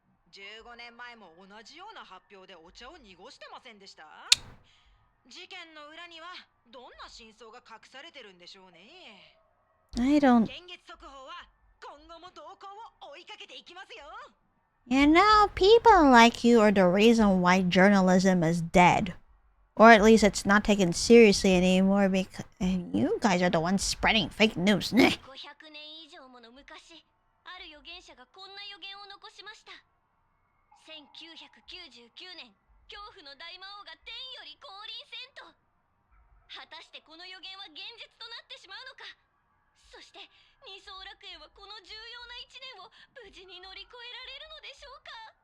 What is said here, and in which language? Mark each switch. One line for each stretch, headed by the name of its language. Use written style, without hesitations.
Japanese: 15年前も同じような発表でお茶を濁してませんでした？事件の裏にはどんな真相が隠されてるんでしょうね。
English: I don't...
Japanese: 現月速報は今後も動向を追いかけていきますよ。
English: You know, people like you are the reason why journalism is dead. Or at least it's not taken seriously anymore because you guys are the ones spreading fake news.
Japanese: 500年以上もの昔、ある預言者がこんな予言を残しました。 1999年、恐怖の大魔王が天より降臨せんと。果たしてこの予言は現実となってしまうのか。そして二層楽園はこの重要な一年を無事に乗り越えられるのでしょうか。